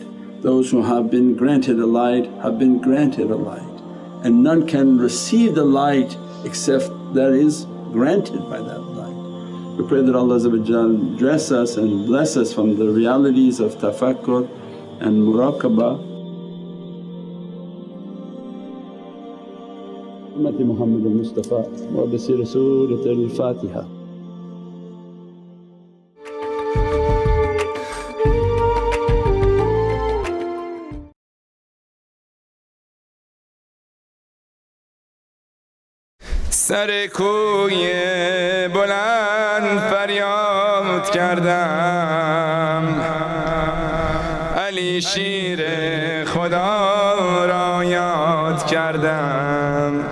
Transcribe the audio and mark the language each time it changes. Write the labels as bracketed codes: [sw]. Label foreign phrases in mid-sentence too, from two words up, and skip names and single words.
[en] Those who have been granted a light have been granted a light, and none can receive the light except that is granted by that light. We pray that Allah dress us and bless us from the realities of tafakkur and muraqabah. [ar] أمة محمد المصطفى وبسر سورة الفاتحة. [fa] سر کوی بلند فریاد کردم، علی شیر خدا را یاد کردم.